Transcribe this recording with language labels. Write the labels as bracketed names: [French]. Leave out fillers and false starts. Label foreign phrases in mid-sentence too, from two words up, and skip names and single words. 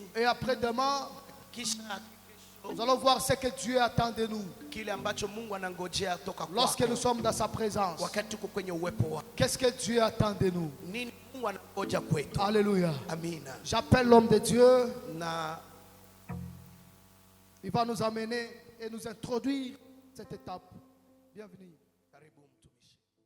[French] Et après-demain, [Swahili] Kisha [French] nous allons voir ce que Dieu attend de nous [Swahili] kile ambacho Mungu anangojea toka [French] lorsque nous [Swahili] kwako [French] sommes dans sa présence. [Swahili] wakati tuko kwenye uwepo wake. [French] Qu'est-ce que Dieu attend de nous? [Swahili] Nini Mungu anangoja kwetu? [French] Alléluia. [Swahili] Amina. [French] J'appelle l'homme de Dieu. [Swahili] Na [French] Il va nous amener et nous introduire cette étape. Bienvenue. [Swahili] karibu mtumishi.